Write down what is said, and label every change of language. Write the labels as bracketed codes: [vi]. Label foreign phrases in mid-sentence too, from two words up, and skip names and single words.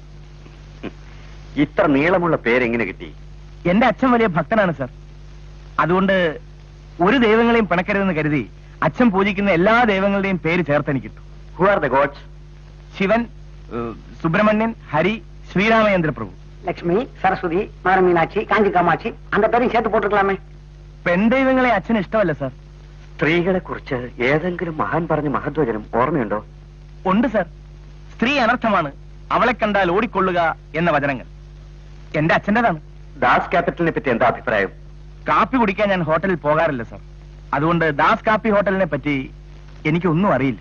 [ml] ഇത്ര നീളമുള്ള പേരെങ്ങനെ കിട്ടി? എന്റെ അച്ഛൻ വലിയ ഭക്തനാണ് സർ. അതുകൊണ്ട് ഒരു ദൈവങ്ങളെയും പിണക്കരുതെന്ന് കരുതി അച്ഛൻ പൂജിക്കുന്ന എല്ലാ ദൈവങ്ങളുടെയും പേര് ചേർത്തെനിക്കിട്ടു. [en] Who are the gods? [ml] ശിവൻ, സുബ്രഹ്മണ്യൻ, ഹരി, ശ്രീരാമചന്ദ്ര പ്രഭു. [ta] லட்சுமி, சரஸ்வதி, மாரமீனாட்சி, காஞ்சி காமாட்சி, அந்த பேரையும் சேர்த்து போட்டுக்கலாமே. [ml] പെൺ ദൈവങ്ങളെ അച്ഛന് ഇഷ്ടമല്ല സർ. സ്ത്രീകളെ കുറിച്ച് ഏതെങ്കിലും മഹാൻ പറഞ്ഞ മഹത്വചനം ഓർമ്മയുണ്ടോ? ഉണ്ട് സർ. സ്ത്രീ അനർത്ഥമാണ്, അവളെ കണ്ടാൽ ഓടിക്കൊള്ളുക എന്ന വചനങ്ങൾ എന്റെ അച്ഛൻ്റെതാണ്. ദാസ് ക്യാപിറ്റലിനെ പറ്റി എന്താ അഭിപ്രായം? കാപ്പി കുടിക്കാൻ ഞാൻ ഹോട്ടലിൽ പോകാറില്ല സർ. അതുകൊണ്ട് ദാസ് കാപ്പി ഹോട്ടലിനെ പറ്റി എനിക്കൊന്നും അറിയില്ല.